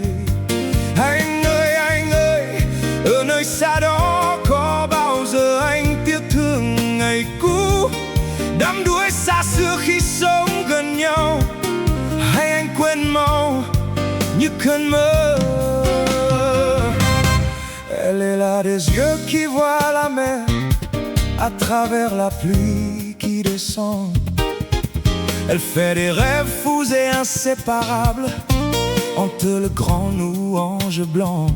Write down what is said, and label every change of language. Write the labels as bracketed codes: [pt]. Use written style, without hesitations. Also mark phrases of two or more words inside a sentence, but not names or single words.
[vi] Anh ơi, ở nơi xa đó có bao giờ anh tiếc thương ngày cũ, đắm đuối xa xưa khi sống gần nhau, hay anh quên mau như cơn mơ. [fr] Elle est là des yeux qui voient la mer à travers la pluie qui descend. Elle fait des rêves fous et inséparables entre le grand nous, ange blanc.